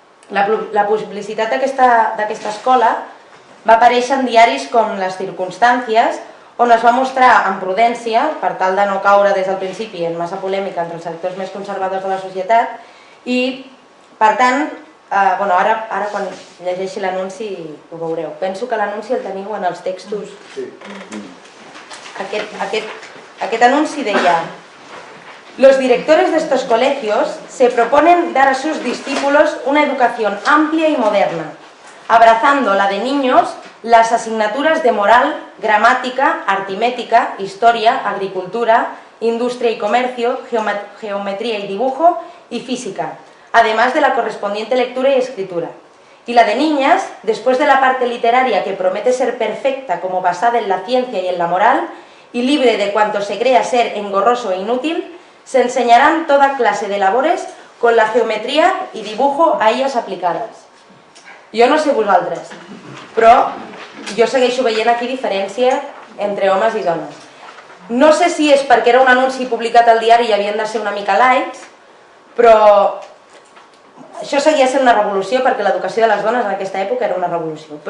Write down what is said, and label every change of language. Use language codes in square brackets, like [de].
[ca] La publicitat d'aquesta escola va aparèixer en diaris com Les Circumstàncies, on es va mostrar amb prudència, per tal de no caure des del principi en massa polèmica entre els sectors més conservadors de la societat, i per tant, ara quan llegeixi l'anunci ho veureu. Penso que l'anunci el teniu en els textos. Aquest anunci deia: [es] los directores de estos colegios se proponen dar a sus discípulos una educación amplia y moderna, abrazando la de niños las asignaturas de moral, gramática, artimética, historia, agricultura, industria y comercio, geometría y dibujo y física, además de la correspondiente lectura y escritura. Y la de niñas, después de la parte literaria que promete ser perfecta como basada en la ciencia y en la moral, y libre de cuanto se crea ser engorroso e inútil, se enseñarán toda clase de labores con la geometría y dibujo a ellas aplicades. [ca] Jo no sé vosaltres, però jo segueixo veient aquí diferència entre homes i dones. No sé si és perquè era un anunci publicat al diari i havien de ser una mica laics, però això seguia sent una revolució perquè l'educació de les dones en aquesta època era una revolució.